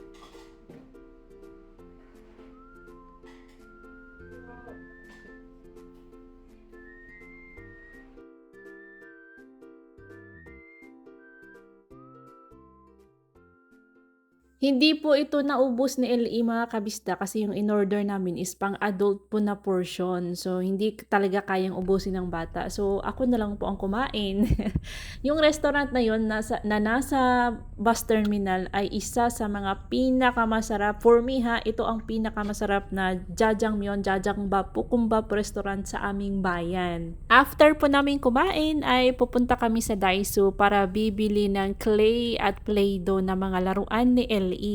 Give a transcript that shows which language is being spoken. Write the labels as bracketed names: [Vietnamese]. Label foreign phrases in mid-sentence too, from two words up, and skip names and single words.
[Filipino] Hindi po ito naubos ni LE mga kabisda kasi yung in-order namin is pang adult po na portion. So, hindi talaga kayang ubusin ng bata. So, ako na lang po ang kumain. Yung restaurant na yun nasa bus terminal ay isa sa mga pinakamasarap. [English] For me [Filipino] ito ang pinakamasarap na jajangmyeon, jajangmyeon, pukumbap restaurant sa aming bayan. After po namin kumain ay pupunta kami sa Daiso para bibili ng clay at play-doh na mga laruan ni LE.